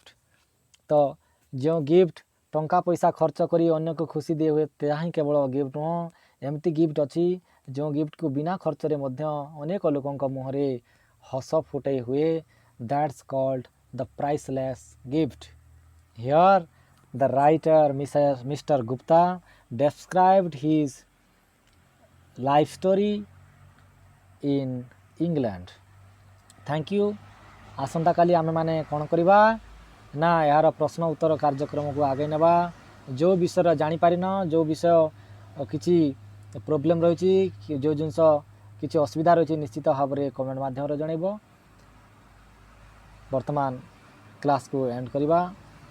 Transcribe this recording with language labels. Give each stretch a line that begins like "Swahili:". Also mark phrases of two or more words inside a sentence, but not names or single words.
Odia: ତ ଯେଉଁ ଗିଫ୍ଟ ଟଙ୍କା ପଇସା ଖର୍ଚ୍ଚ କରି ଅନ୍ୟକୁ ଖୁସି ଦିଏ ହୁଏ, ତାହା ହିଁ କେବଳ ଗିଫ୍ଟ ନୁହଁ। ଏମିତି ଗିଫ୍ଟ ଅଛି ଯେଉଁ ଗିଫ୍ଟକୁ ବିନା ଖର୍ଚ୍ଚରେ ମଧ୍ୟ ଅନେକ ଲୋକଙ୍କ ମୁହଁରେ ହସ ଫୁଟାଇ ହୁଏ।
English: that's called the priceless gift. here the writer Mister Gupta described his life story in England. Thank you.
Odia: ଆସନ୍ତାକାଲି ଆମେମାନେ କ'ଣ କରିବା ନା ଏହାର ପ୍ରଶ୍ନ ଉତ୍ତର କାର୍ଯ୍ୟକ୍ରମକୁ ଆଗେଇ ନେବା। ଯେଉଁ ବିଷୟରେ ଜାଣିପାରିନ, ଯେଉଁ ବିଷୟ କିଛି ପ୍ରୋବ୍ଲେମ୍ ରହିଛି, ଯେଉଁ ଜିନିଷ କିଛି ଅସୁବିଧା ରହିଛି, ନିଶ୍ଚିତ ଭାବରେ କମେଣ୍ଟ ମାଧ୍ୟମରେ ଜଣାଇବ। ବର୍ତ୍ତମାନ କ୍ଲାସ୍କୁ ଏଣ୍ଡ କରିବା।